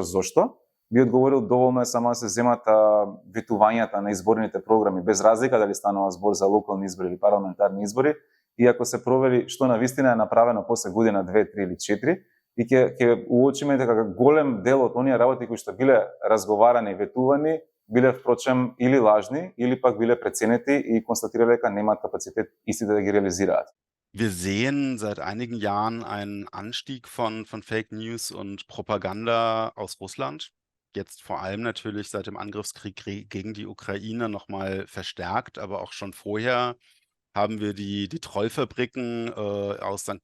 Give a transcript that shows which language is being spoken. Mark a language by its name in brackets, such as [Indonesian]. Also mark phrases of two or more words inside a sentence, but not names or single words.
[Macedonian] зошто, би одговорил доволно е само да се земат ветувањата на изборните програми, без разлика дали станува збор за локални избори или парламентарни избори, и ако се провери што навистина е направено после година, 2, 3 или 4, и ќе уочиме дека голем дел од оние работи кои што биле разговарани и ветувани, биле впрочем или лажни, или пак биле преценети и констатирале дека немаат капацитет истите да ги реализираат. [German] Wir sehen seit einigen Jahren einen Anstieg von [English] Fake News [German] und Propaganda aus Russland. Jetzt vor allem natürlich seit dem Angriffskrieg gegen die Ukraine nochmal verstärkt, aber auch schon vorher haben wir die Trollfabriken aus St.